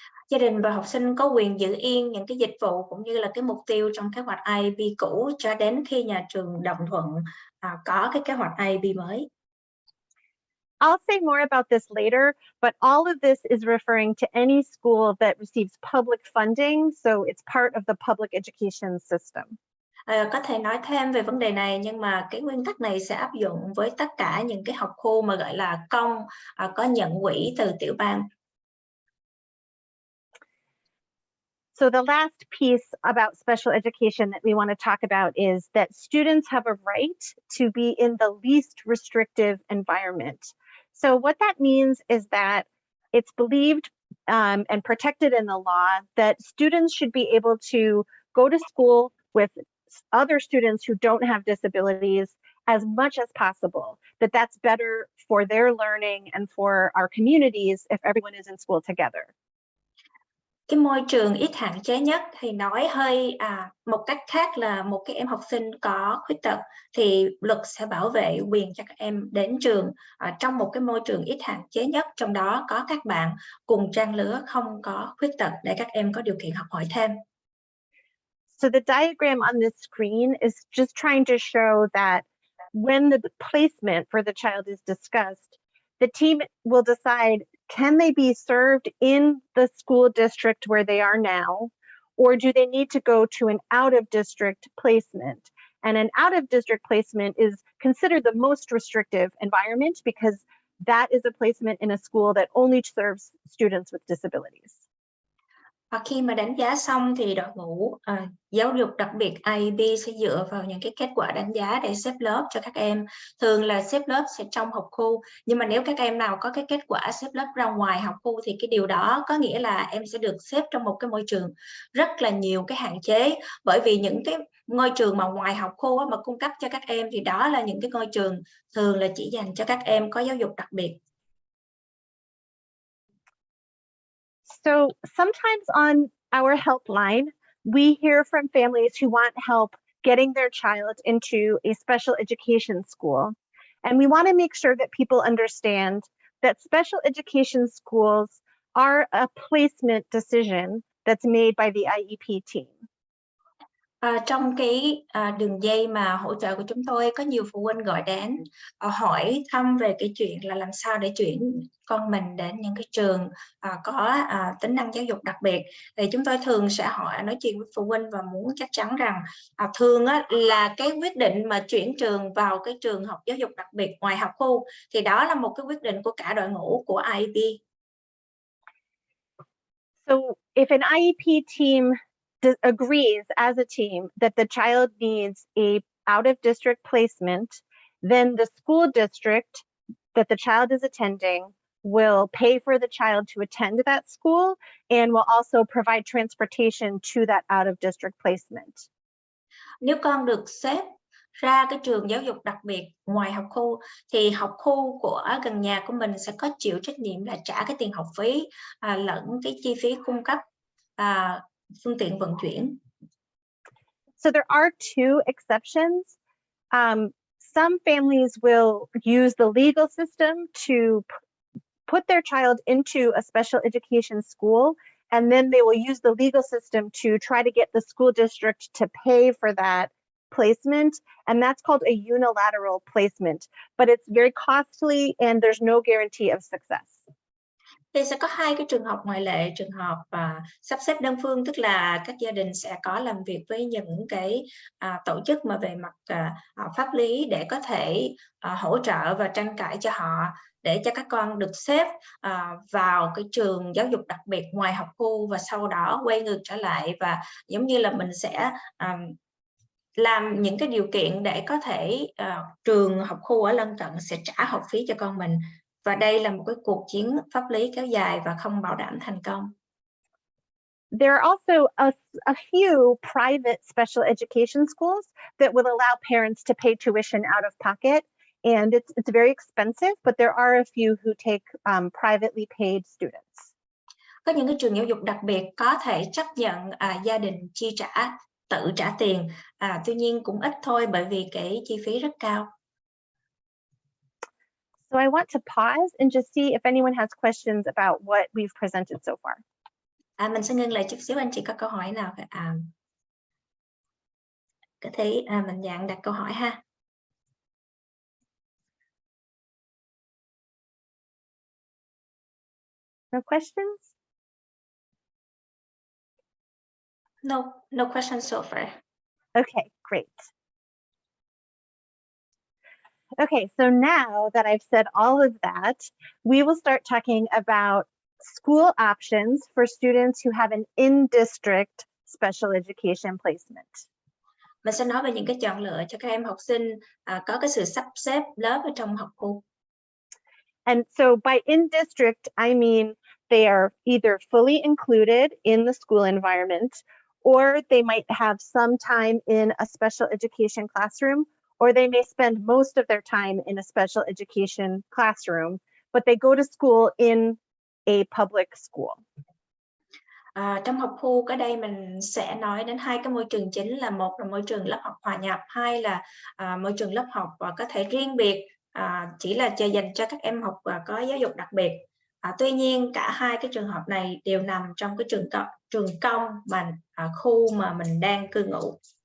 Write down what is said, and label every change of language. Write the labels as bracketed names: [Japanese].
[Vietnamese] Gia đình và học sinh có quyền giữ yên những cái dịch vụ cũng như là cái mục tiêu trong kế hoạch IEP cũ cho đến khi nhà trường đồng thuận có cái kế hoạch IEP mới. [English] I'll say more about this later, but all of this is referring to any school that receives public funding, so it's part of the public education system. [Vietnamese] Có thể nói thêm về vấn đề này, nhưng mà cái nguyên tắc này sẽ áp dụng với tất cả những cái học khu mà gọi là công, có nhận quỹ từ tiểu bang. [English] So the last piece about special education that we want to talk about is that students have a right to be in the least restrictive environment. So what that means is that it's believed and protected in the law that students should be able to go to school with other students who don't have disabilities as much as possible, that that's better for their learning and for our communities if everyone is in school together. [Vietnamese] Cái môi trường ít hạn chế nhất thì nói hơi một cách khác là một cái em học sinh có khuyết tật thì luật sẽ bảo vệ quyền cho các em đến trường trong một cái môi trường ít hạn chế nhất, trong đó có các bạn cùng trang lứa không có khuyết tật để các em có điều kiện học hỏi thêm. [English] So the diagram on this screen is just trying to show that when the placement for the child is discussed, the team will decide, can they be served in the school district where they are now, or do they need to go to an out-of-district placement? And an out-of-district placement is considered the most restrictive environment because that is a placement in a school that only serves students with disabilities. [Vietnamese] Khi mà đánh giá xong thì đội ngũ giáo dục đặc biệt IEP sẽ dựa vào những cái kết quả đánh giá để xếp lớp cho các em. Thường là xếp lớp sẽ trong học khu, nhưng mà nếu các em nào có cái kết quả xếp lớp ra ngoài học khu thì cái điều đó có nghĩa là em sẽ được xếp trong một cái môi trường rất là nhiều cái hạn chế, bởi vì những cái ngôi trường mà ngoài học khu mà cung cấp cho các em thì đó là những cái ngôi trường thường là chỉ dành cho các em có giáo dục đặc biệt. [English] So sometimes on our helpline, we hear from families who want help getting their child into a special education school. And we want to make sure that people understand that special education schools are a placement decision that's made by the IEP team. [Vietnamese] Trong cái đường dây mà hỗ trợ của chúng tôi có nhiều phụ huynh gọi đến hỏi thăm về cái chuyện là làm sao để chuyển con mình đến những cái trường có tính năng giáo dục đặc biệt. Thì chúng tôi thường sẽ nói chuyện với phụ huynh và muốn chắc chắn rằng thường là cái quyết định mà chuyển trường vào cái trường học giáo dục đặc biệt ngoài học khu thì đó là một cái quyết định của cả đội ngũ của IEP. [English] So if an IEP team agrees as a team that the child needs a out-of-district placement, then the school district that the child is attending will pay for the child to attend that school and will also provide transportation to that out-of-district placement. [Vietnamese] Nếu con được xếp ra cái trường giáo dục đặc biệt ngoài học khu thì học khu của gần nhà của mình sẽ có chịu trách nhiệm là trả cái tiền học phí lẫn cái chi phí cung cấp phương tiện vận chuyển. [English] So there are two exceptions. Some families will use the legal system to put their child into a special education school, and then they will use the legal system to try to get the school district to pay for that placement, and that's called a unilateral placement, but it's very costly and there's no guarantee of success. [Vietnamese] Thì sẽ có hai cái trường hợp ngoại lệ, trường hợp sắp xếp đơn phương, tức là các gia đình sẽ có làm việc với những cái tổ chức mà về mặt pháp lý để có thể hỗ trợ và tranh cãi cho họ để cho các con được xếp vào cái trường giáo dục đặc biệt ngoài học khu và sau đó quay ngược trở lại và giống như là mình sẽ làm những cái điều kiện để có thể trường học khu ở lân cận sẽ trả học phí cho con mình. Và đây là một cái cuộc chiến pháp lý kéo dài và không bảo đảm thành công. [English] There are also a few private special education schools that will allow parents to pay tuition out of pocket, and it's very expensive, but there are a few who take privately paid students. [Vietnamese] Có những cái trường giáo dục đặc biệt có thể chấp nhận gia đình tự trả tiền, tuy nhiên cũng ít thôi bởi vì cái chi phí rất cao. [English] So I want to pause and just see if anyone has questions about what we've presented so far. [Vietnamese] Mình sẽ ngưng lại chút xíu, anh chị có câu hỏi nào có thể mạnh dạn đặt câu hỏi ha. [English] No questions? No questions so far. Okay, great. Okay, so now that I've said all of that, we will start talking about school options for students who have an in-district special education placement. [Vietnamese] Mình sẽ nói về những cái chọn lựa cho các em học sinh có cái sự sắp xếp lớp ở trong học khu. [English] And so by in-district, I mean they are either fully included in the school environment, or they might have some time in a special education classroom, or they may spend most of their time in a special education classroom, but they go to school in a public school. [Vietnamese] Trong học khu ở đây mình sẽ nói đến hai cái môi trường chính là một là môi trường lớp học hòa nhập, hai là môi trường lớp học có thể riêng biệt, chỉ là dành cho các em học có giáo dục đặc biệt. Tuy nhiên cả hai cái trường hợp này đều nằm trong cái trường công mà khu mà mình đang cư ngụ.